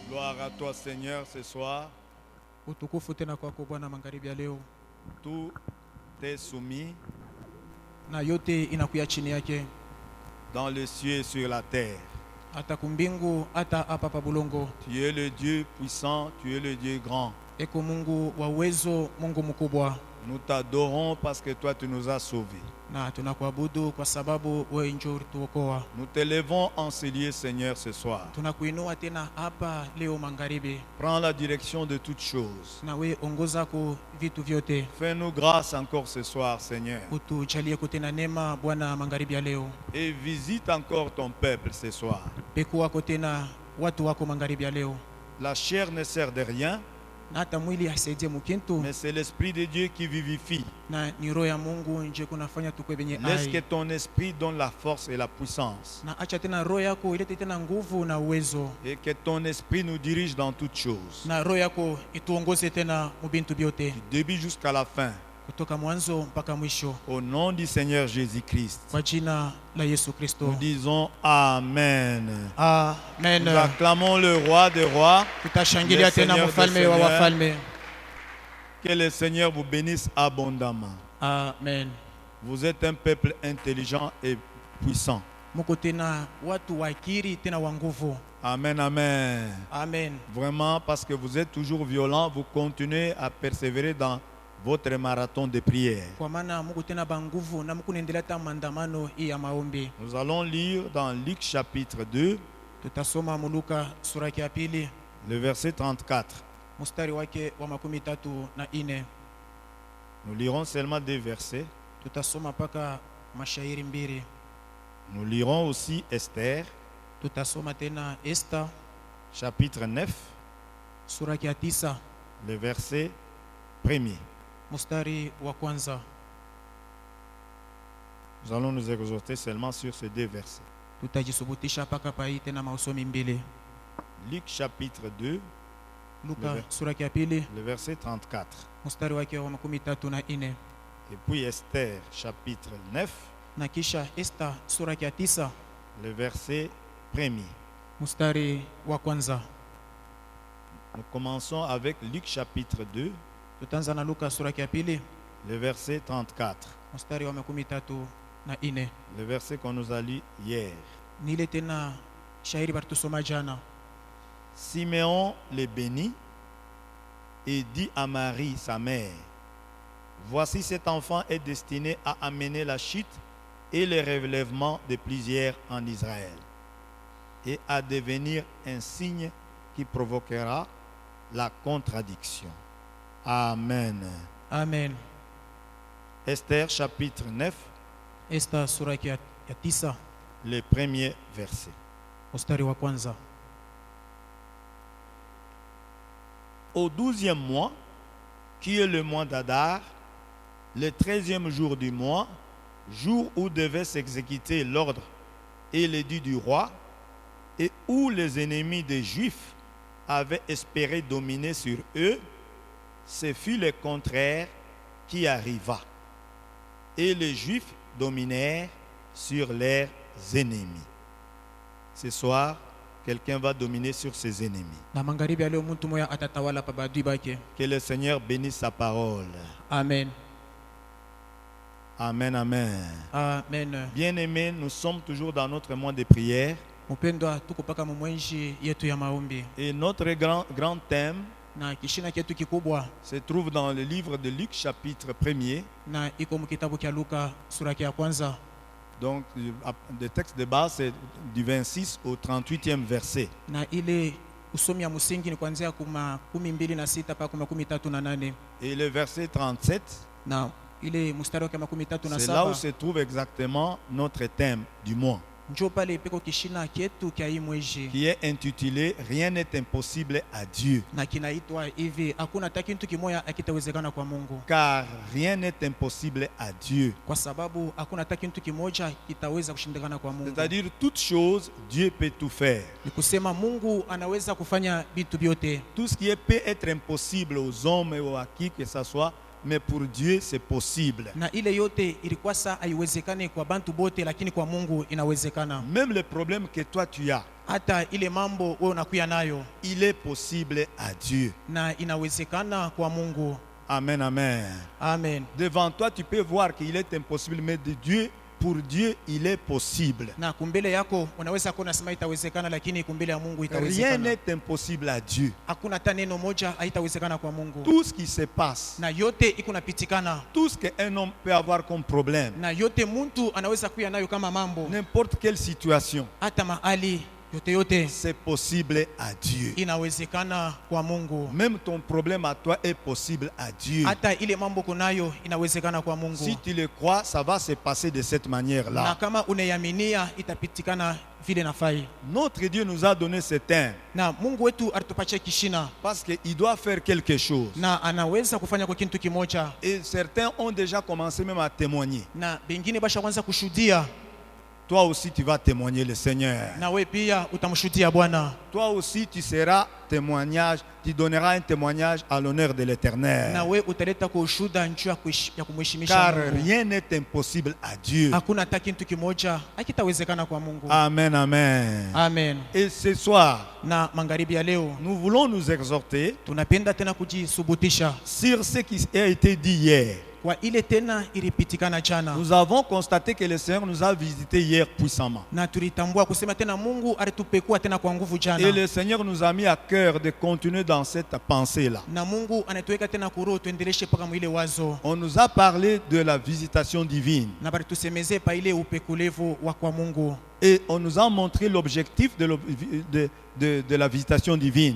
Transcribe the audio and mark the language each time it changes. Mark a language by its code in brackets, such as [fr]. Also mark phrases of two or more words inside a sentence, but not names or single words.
[fr] Gloire à toi Seigneur ce soir. [sw] Utukufu tena kwako Bwana magharibi ya leo, [fr] Tout est soumis [sw] na yote inakuya chini yake, [fr] dans le ciel et sur la terre. [sw] hata kumbingu hata hapa pa bulongo. [fr] Tu es le Dieu puissant, tu es le Dieu grand. [sw] Eko Mungu wa uwezo, Mungu mkubwa, [fr] Nous t'adorons parce que toi tu nous as sauvés. [sw] na tunakuabudu kwa sababu wewe njoo ulituokoa. [fr] Nous te levons en ce lieu Seigneur ce soir. [sw] Tunakuinua tena hapa leo magharibi, [fr] Prends la direction de toutes choses. [sw] na wewe ongoza ku vitu vyote. [fr] Fais-nous grâce encore ce soir Seigneur. [sw] Utujalie kutena neema Bwana magharibi ya leo. [fr] Et visite encore ton peuple ce soir. [sw] Peku wako tena watu wako magharibi ya leo, [fr] La chair ne sert de rien, [sw] na hata mwili hasaidie mukintu, [fr] mais c'est l'Esprit de Dieu qui vivifie. [sw] na ni roho ya Mungu nje kunafanya tukwe benye [fr] Laisse que ai. ton esprit donne la force et la puissance. [sw] Na acha tena roho yako ilete tena nguvu na uwezo, [fr] Et que ton esprit nous dirige dans toutes choses. [sw] na roho yako ituongoze tena mubintu byote, [fr] Du début jusqu'à la fin. [sw] kutoka mwanzo mpaka mwisho, [fr] Au nom du Seigneur Jésus-Christ. [sw] kwa jina la Yesu Kristo. [fr] Nous disons Amen. Amen. Nous acclamons le roi des rois. [sw] Tutashangilia [fr] Le [sw] tena [fr] Seigneur [sw] mfalme [fr] des [sw] wa [fr] seigneurs. [sw] wafalme. [fr] Que le Seigneur vous bénisse abondamment. Amen. Vous êtes un peuple intelligent et puissant. [sw] Muko tena watu wakiri tena wa nguvu. [fr] Amen, amen. Amen. Vraiment, parce que vous êtes toujours violent, vous continuez à persévérer dans votre marathon de prière. [sw] Kwa maana muko tena ba nguvu na muko naendelea ta maandamano hii ya maombi. [fr] Nous allons lire dans Luc chapitre 2, [sw] Tutasoma Luka sura ya pili [fr] le verset 34. [sw] mstari wake wa 34. [fr] Nous lirons seulement deux versets. [sw] Tutasoma paka mashairi mbili. [fr] Nous lirons aussi Esther, [sw] Tutasoma tena Esta [fr] chapitre 9, [sw] sura ya 9 [fr] le verset 1er. [sw] mstari wa kwanza. [fr] Nous allons nous exhorter seulement sur ces deux versets. [sw] Tutajisubutisha paka pa hii tena mausomi mbili. [fr] Luc chapitre 2, [sw] Luka Leve. sura ya pili [fr] le verset 34. [sw] mstari wake wa 34. [fr] Et puis Esther chapitre 9, [sw] Na kisha Esta sura ya 9 [fr] le verset 1er. [sw] mstari wa kwanza. [fr] Nous commençons avec Luc chapitre 2, [sw] Tutaanza na Luka sura ya pili [fr] le verset 34. [sw] mstari wa 34. [fr] Le verset qu'on nous a lu hier. [sw] Ni ile tena shairi balitusoma jana. [fr] Siméon le bénit et dit à Marie, sa mère, voici cet enfant est destiné à amener la chute et le relèvement de plusieurs en Israël et à devenir un signe qui provoquera la contradiction. Amen. Amen. Esther chapitre 9, [sw] Esta sura ya 9 [fr] le premier verset. [sw] mstari wa kwanza. [fr] Au 12e mois, qui est le mois d'Adar, le 13e jour du mois, jour où devait s'exécuter l'ordre et l'édit du roi, et où les ennemis des Juifs avaient espéré dominer sur eux, ce fut le contraire qui arriva. Et les Juifs dominèrent sur leurs ennemis. Ce soir, quelqu'un va dominer sur ses ennemis. [sw] Na magharibi ya leo mtu mmoja atatawala pa badui bake. [fr] Que le Seigneur bénisse sa parole. Amen. Amen, amen. Amen. Bien-aimés, nous sommes toujours dans notre mois de prière. [sw] Mpendwa, tuko paka mumwenji yetu ya maombi, [fr] Et notre grand thème [sw] na kishina chetu kikubwa [fr] se trouve dans le livre de Luc chapitre 1er. [sw] na iko mkitabu cha Luka sura ya kwanza. [fr] Donc, le texte de base, c'est du 26 au 38e verset. [sw] Na ile usomi ya msingi ni kuanzia 26 mpaka 38. [fr] Et le verset 37, [sw] Na ile mstari wa [fr] c'est là où 37 se trouve exactement notre thème du mois, [sw] njoo pale peko kishina chetu kya hii mwezi, [fr] qui est intitulé Rien n'est impossible à Dieu. [sw] na kinaitwa hivi, hakuna hata kitu kimoja akitawezekana kwa Mungu, [fr] Car rien n'est impossible à Dieu. [sw] kwa sababu hakuna hata kitu kimoja kitaweza kushindikana kwa Mungu. [fr] C'est-à-dire, toute chose, Dieu peut tout faire. [sw] Ni kusema Mungu anaweza kufanya vitu vyote. [fr] Tout ce qui peut être impossible aux hommes ou à qui que ce soit, mais pour Dieu c'est possible. [sw] Na ile yote ilikuwa saa haiwezekani kwa bantu bote, lakini kwa Mungu inawezekana. [fr] Même le problème que toi tu as, [sw] hata ile mambo wewe unakuya nayo [fr] il est possible à Dieu. [sw] na inawezekana kwa Mungu. Amen, amen. Amen. [fr] Devant toi, tu peux voir qu'il est impossible, mais de Dieu, pour Dieu, il est possible. [sw] Na kumbele yako unaweza kuona sema itawezekana, lakini kumbele ya Mungu [fr] Rien [sw] itawezekana. [fr] n'est impossible à Dieu. [sw] Hakuna hata neno moja haitawezekana kwa Mungu. [fr] Tout ce qui se passe, [sw] Na yote iko napitikana. [fr] tout ce qu'un homme peut avoir comme problème, [sw] Na yote mtu anaweza kuya nayo kama mambo. [fr] n'importe quelle situation, [sw] Hata mahali yote [fr] c'est possible à Dieu. [sw] inawezekana kwa Mungu. [fr] Même ton problème à toi est possible à Dieu. [sw] Hata ile mambo kunayo inawezekana kwa Mungu. [fr] Si tu le crois, ça va se passer de cette [sw] Na [fr] manière-là. [sw] kama unayaminia itapitikana vile nafai. [fr] Notre Dieu nous a donné ce temps [sw] Na Mungu wetu alitupatia kishina [fr] parce qu'il doit faire quelque chose. [sw] na anaweza kufanya kwa kitu kimoja, [fr] Et certains ont déjà commencé même à témoigner. [sw] na bengine basha kwanza kushuhudia, [fr] Toi aussi, tu vas témoigner le Seigneur. [sw] na we pia utamshuhudia Bwana. [fr] Toi aussi, tu seras témoignage, tu donneras un témoignage à l'honneur de [sw] Na [fr] l'Éternel. [sw] we utaleta kwa ushuhuda njuu ya kumheshimisha [fr] Car [sw] Mungu. [fr] rien n'est impossible à Dieu. [sw] Hakuna hata kitu kimoja hakitawezekana kwa Mungu. Amen, amen. Amen. [fr] Et ce soir, [sw] Na magharibi ya leo [fr] nous voulons nous exhorter [sw] tunapenda tena kujisubutisha [fr] sur ce qui a été dit hier. [sw] kwa ile tena ilipitikana jana, [fr] Nous avons constaté que le Seigneur nous a visités hier puissamment. [sw] na tulitambua kusema tena Mungu alitupekua tena kwa nguvu [fr] Et [sw] jana, [fr] le Seigneur nous a mis à cœur de continuer dans cette pensée-là. [sw] na Mungu anatuweka tena kuroho tuendeleshe mpaka mwile wazo, [fr] On nous a parlé de la visitation divine. [sw] na bali tusemeze pa ile upekulevu wa kwa Mungu, [fr] Et on nous a montré l'objectif de la visitation divine.